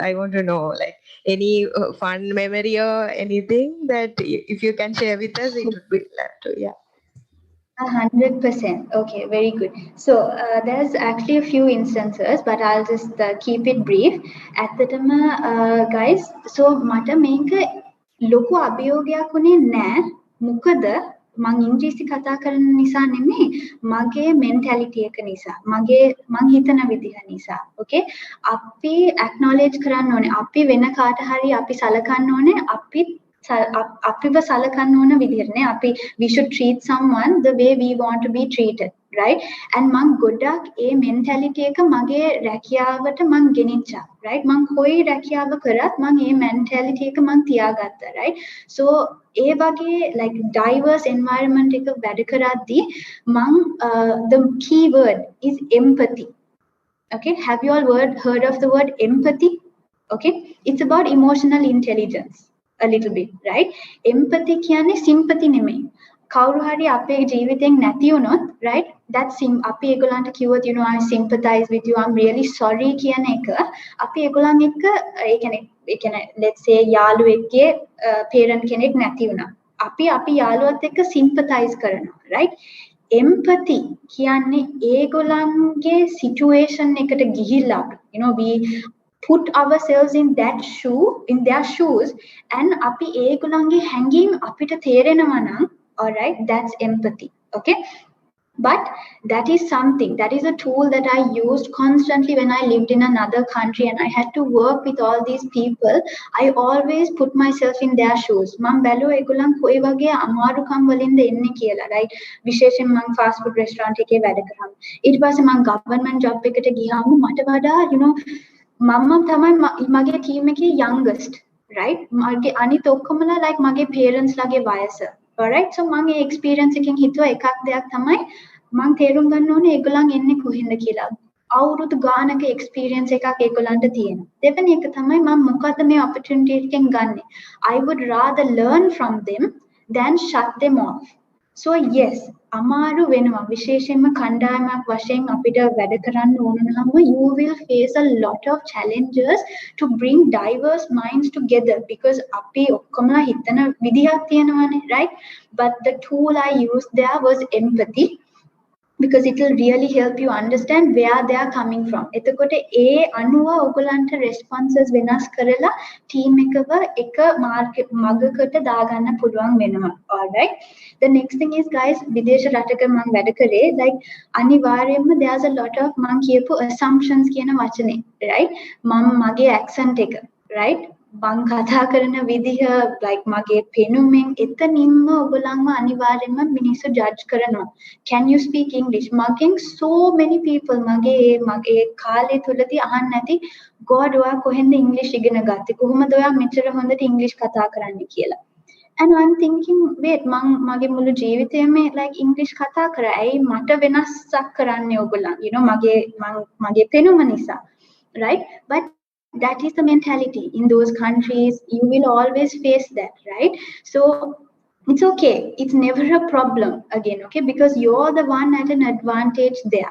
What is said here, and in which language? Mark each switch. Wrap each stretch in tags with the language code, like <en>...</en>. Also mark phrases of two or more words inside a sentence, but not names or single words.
<en>I want to know, like, any fun memory or anything that if you can share with us, it would be glad to. Yeah. 100%. Okay, very good. So there's actually a few instances, but I'll just keep it brief.</en> <si>At the time, guys, so මට මේක ලොකු අභියෝගයක් උනේ නෑ. මොකද මං ඉංග්‍රීසි කතා කරන නිසා නෙමෙයි, මගේ mentality එක නිසා, මං හිතන විදිහ නිසා. Okay, අපි acknowledge කරන්න ඕනේ. අපි වෙන කාට හරි අපි සලකන්න ඕනේ. අපිව සලකන්න ඕන විදිහට නේ.</si> <en>අපි we should treat someone the way we want to be treated, right?</en> <si>And මං ගොඩක් ඒ mentality එක මගේ රැකියාවට මං ගෙනිච්චා, right? මං කොයි රැකියාව කරත් මං ඒ mentality එක මං තියාගත්තා, right? So ඒ වගේ like diverse environment එක වැඩ කරද්දී මං the key word is empathy.</si> <en>Okay, have you all heard of the word empathy? Okay, it's about emotional intelligence. A little bit, right? Empathy කියන්නේ sympathy නෙමෙයි.</en> <si>කවුරු හරි අපේ ජීවිතෙන් නැති වුණොත්, right? That's අපි ඒගොල්ලන්ට කිව්වොත්,</si> <en>you know, I sympathize with you, I'm really sorry</en> <si>කියන එක අපි ඒගොල්ලන් එක්ක ඒ කියන්නේ</si> <en>let's say</en> <si>යාළුවෙක්ගේ parent කෙනෙක් නැති වුණා. අපි යාළුවත් එක්ක sympathize කරනවා, right? Empathy කියන්නේ ඒගොල්ලන්ගේ situation එකට ගිහිල්ලා,</si> <en>you know, we put ourselves in their shoes, and</en> <si>අපි ඒගොල්ලන්ගේ හැඟීම් අපිට තේරෙනවා නම්,</si> <en>all right, that's empathy. Okay, but that is something, that is a tool that I used constantly when I lived in another country and I had to work with all these people. I always put myself in their shoes.</en> <si>මම බැලුවා ඒගොල්ලන් කොයි වගේ අමාරුකම් වලින්ද එන්නේ කියලා, right? විශේෂයෙන් මම</si> <en>fast food restaurant</en> <si>එකේ වැඩ කරාම, ඊට පස්සේ මම</si> <en>government job</en> <si>එකට ගියාම මට වඩා,</si> <en>you know,</en> <si>මම තමයි මගේ team එකේ youngest, right? මගේ අනිත් ඔක්කොමලා like මගේ parents ලගේ වයස.</si> <en>Alright, so</en> <si>මම ඒ experience එකෙන් හිතුවා එකක් දෙයක් තමයි මම තේරුම් ගන්න ඕනේ ඒගොල්ලන් එන්නේ කොහෙන්ද කියලා. අවුරුදු ගානක experience එකක් ඒගොල්ලන්ට තියෙනවා. දෙවෙනි එක තමයි මම මොකද්ද මේ opportunity එකෙන් ගන්නෙ.</si> <en>I would rather learn from them than shut them off. So yes,</en> <si>අමාරු වෙනවා. විශේෂයෙන්ම කණ්ඩායමක් වශයෙන් අපිට වැඩ කරන්න ඕන නම්</si> <en>you will face a lot of challenges to bring diverse minds together, because</en> <si>අපි ඔක්කොමලා හිතන විදිහක් තියෙනවානේ,</si> <en>right? But the tool I used there was empathy, because it will really help you understand where they are coming from.</en> <si>එතකොට ඒ අනුව ඔයගලන්ට responses වෙනස් කරලා team එකව එක මගකට දාගන්න පුළුවන් වෙනවා.</si> <en>All right, the next thing is, guys,</en> <si>විදේශ රටක මම වැඩ කරේ, like අනිවාර්යයෙන්ම</si> <en>there's a lot of</en> <si>මම කියපු assumptions කියන වචනේ, right? මගේ accent එක, right? මං කතා කරන විදිහ, like මගේ පෙනුමෙන් එතනින්ම ඔයගොල්ලන්ව අනිවාර්යයෙන්ම මිනිස්සු judge කරනවා.</si> <en>Can you speak English?</en> <si>මගෙන්</si> <en>so many people</en> <si>මගේ කාලේ තුලදී අහන්න නැති, God ඔයා කොහෙන්ද English ඉගෙන ගත්තේ? කොහොමද ඔයා මෙච්චර හොඳට English කතා කරන්නේ කියලා.</si> <en>And I'm thinking, wait,</en> <si>මගේ මුළු ජීවිතේම like English කතා කරා. ඇයි මට වෙනසක් කරන්නේ ඔයගොල්ලන්?</si> <en>You know,</en> <si>මගේ පෙනුම නිසා.</si> <en>Right? But that is the mentality in those countries. You will always face that, right? So it's okay, it's never a problem again, okay, because you're the one at an advantage there.</en>